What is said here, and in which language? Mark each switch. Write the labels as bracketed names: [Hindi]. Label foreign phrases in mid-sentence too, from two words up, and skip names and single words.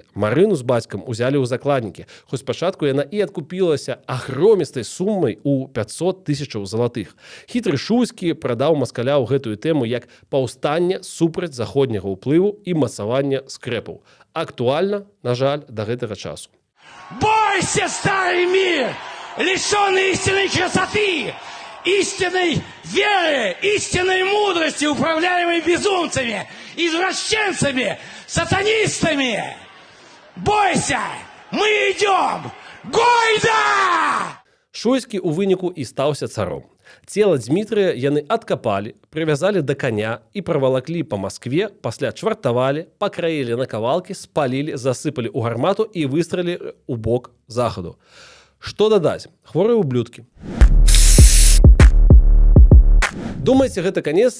[Belarusian] Марыну з бацькам узялі ў закладнікі, хоць спачатку яна і адкупілася агромістай суммай у 500 000 залатых. Хітры Шуйскі прадаў маскаля ў гэтую тэму як паўстанне супраць заходняга ўплыву і мацавання скрэпаў. Актуальна, на жаль, да гэтага часу. [Russian] Бойся, старый мир, лишенный истинной красоты, истинной веры, истинной мудрости, управляемой безумцами, извращенцами, сатанистами. Бойся, мы идем! Гойда! [Belarusian] Шуйскі ў выніку і стаўся царом. Цела Дмітрыя яны адкапалі, прывязалі да каня і правалаклі па Маскве, пасля чвартавалі, пакраілі на кавалкі, спалілі, засыпалі ў гармату і выстралілі ў бок захаду. Што дадаць? Хворыя ублюдкі. Думаеце, гэта канец?